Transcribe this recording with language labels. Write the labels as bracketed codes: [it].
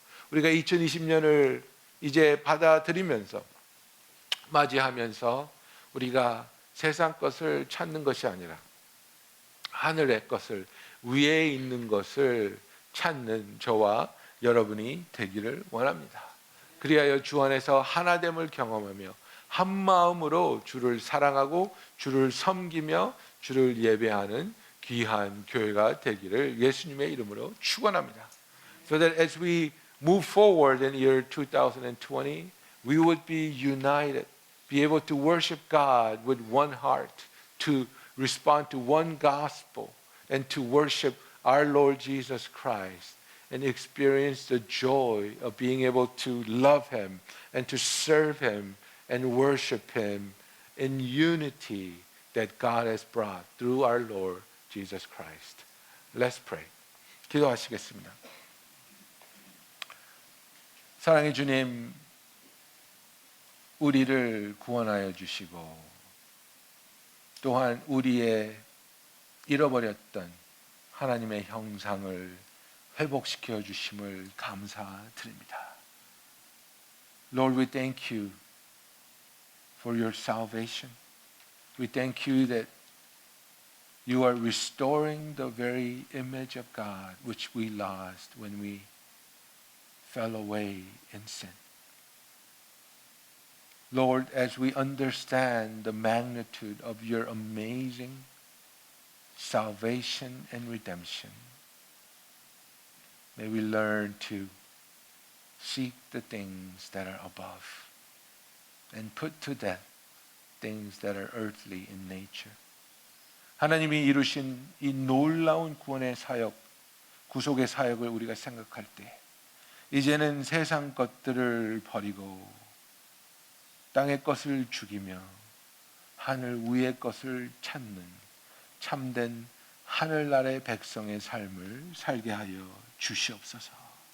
[ko] 우리가 2020년을 이제 받아들이면서 맞이하면서 우리가 세상 것을 찾는 것이 아니라 하늘의 것을, 위에 있는 것을 찾는 저와 여러분이 되기를 원합니다. 그리하여 주 안에서 하나됨을 경험하며 한 마음으로 주를 사랑하고 주를 섬기며 주를 예배하는 귀한 교회가 되기를 예수님의 이름으로 축원합니다. [en] So that as we move forward in year 2020, we would be united, be able to worship God with one heart, to respond to one gospel, and to worship our Lord Jesus Christ, and experience the joy of being able to love Him and to serve Him and worship Him in unity that God has brought through our Lord Jesus Christ. Let's pray. [ko] 기도하시겠습니다. 사랑의 주님, 우리를 구원하여 주시고 또한 우리의 잃어버렸던 하나님의 형상을 회복시켜 주심을 감사드립니다. [en] Lord, we thank you for your salvation. We thank you that you are restoring the very image of God which we lost when we fell away in sin. Lord, as we understand the magnitude of your amazing salvation and redemption, may we learn to seek the things that are above and put to death things that are earthly in nature. [ko] 하나님이 이루신 이 놀라운 구원의 사역, 구속의 사역을 우리가 생각할 때 이제는 세상 것들을 버리고 땅의 것을 죽이며 하늘 위의 것을 찾는 참된 하늘나라의 백성의 삶을 살게 하여 주시옵소서.